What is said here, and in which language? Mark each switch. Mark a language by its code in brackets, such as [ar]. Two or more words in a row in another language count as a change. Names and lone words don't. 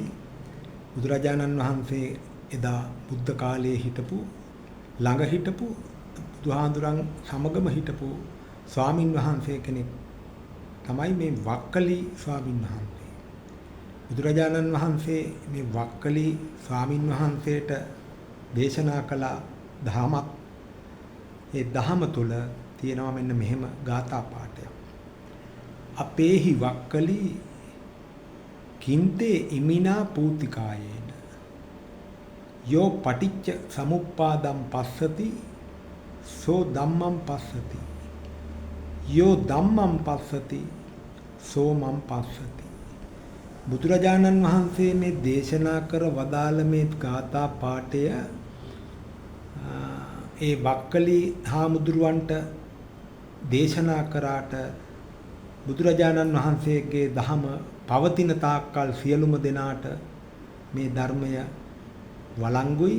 [si] බුදුරජාණන් වහන්සේ එදා බුද්ධ කාලයේ හිටපු ළඟ හිටපු බුදුහාඳුරන් සමගම හිටපු ස්වාමින් වහන්සේ කෙනෙක් තමයි මේ වක්කලි ස්වාමින් වහන්සේ. බුදුරජාණන් වහන්සේ මේ වක්කලි ස්වාමින් වහන්සේට දේශනා කළ ධහමක්. ඒ ධහම තුල තියෙනවා මෙන්න මෙහෙම ගාථා පාඨයක්. [pi] අපේහි වක්කලි කින්තේ ඉමිනා පූතිකායේන යෝ පටිච්ච සමුප්පාදම් පස්සති සෝ ධම්මං පස්සති යෝ ධම්මං පස්සති සෝ මං පස්සති. [si] බුදුරජාණන් වහන්සේ මේ දේශනා කර වදාළ මේ ගාථා පාඨය ඒ වක්කලි හාමුදුරුවන්ට දේශනා කරාට බුදුරජාණන් වහන්සේගේ ධහම පවතින තාක්කල් සියලුම දෙනාට මේ ධර්මය වළංගුයි.